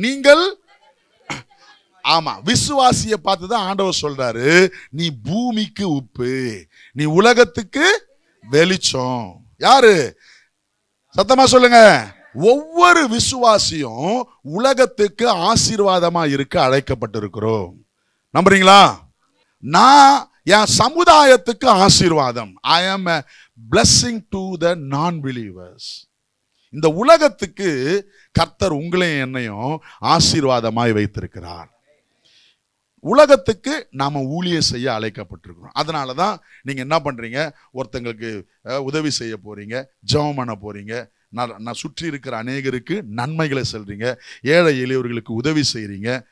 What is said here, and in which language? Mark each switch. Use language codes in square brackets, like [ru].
[ta] நீங்கள், ஆமா, விசுவாசியை பார்த்துதான் ஆண்டவர் சொல்றாரு, நீ பூமிக்கு உப்பு, நீ உலகத்துக்கு வெளிச்சம். யாரு? சத்தமா சொல்லுங்க. ஒவ்வொரு விசுவாசியும் உலகத்துக்கு ஆசீர்வாதமா இருக்க அழைக்கப்பட்டிருக்கிறோம். நம்புறீங்களா? நான் என் சமுதாயத்துக்கு ஆசீர்வாதம். [en] I am a blessing to the non-believers. [ta] இந்த உலகத்துக்கு கர்த்தர் உங்களையும் என்னையும் ஆசீர்வாதமாய் வைத்திருக்கிறார். உலகத்துக்கு நாம ஊழியம் செய்ய அழைக்கப்பட்டிருக்கிறோம். அதனாலதான் நீங்க என்ன பண்றீங்க? ஒருத்தங்களுக்கு உதவி செய்ய போறீங்க, ஜெபம் பண்ண போறீங்க, நான் சுற்றி இருக்கிற அநேகருக்கு நன்மைகளை செல்றீங்க, ஏழை எளியவர்களுக்கு உதவி செய்றீங்க.